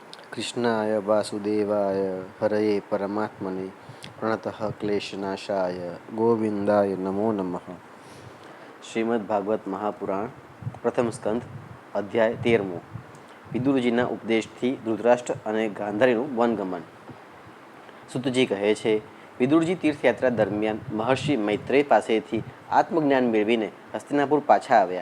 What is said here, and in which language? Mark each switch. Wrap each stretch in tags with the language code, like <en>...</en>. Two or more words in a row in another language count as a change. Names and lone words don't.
<sa>कृष्णाय वासुदेवाय हरये परमात्मने प्रणतः क्लेशनाशाय गोविंदाय नमो नमः।</sa> <gu>શ્રીમદ ભાગવત મહાપુરાણ પ્રથમ સ્કંધ અધ્યાય 13મો વિદુરજીના ઉપદેશથી ધૃતરાષ્ટ્ર અને ગાંધારીનું વનગમન। સુતજી કહે છે, વિદુરજી તીર્થયાત્રા દરમિયાન મહર્ષિ મૈત્રેય પાસેથી આત્મજ્ઞાન મેળવીને હસ્તિનાપુર પાછા આવ્યા।</gu>